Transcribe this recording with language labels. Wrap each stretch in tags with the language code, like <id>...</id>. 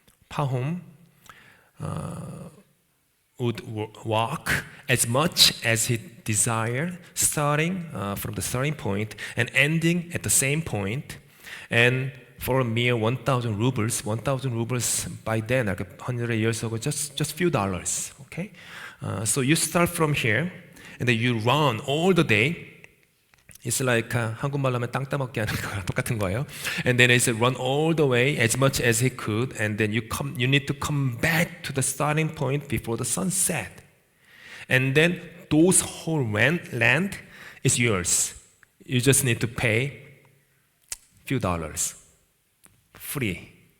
<en>Pahom would walk as much as he desired, starting from the starting point and ending at the same point. And for a mere 1,000 rubles by then, like 100 years ago, just few dollars. Okay, so you start from here, and then you run all the day. It's like</en> <ko>한국말로 하면 땅 따먹기 하는 거랑 똑같은 거예요.</ko> <en>And then it's run all the way as much as he could, and then you need to come back to the starting point before the sun set. And then those whole land is yours. You just need to pay few dollars, free.</en>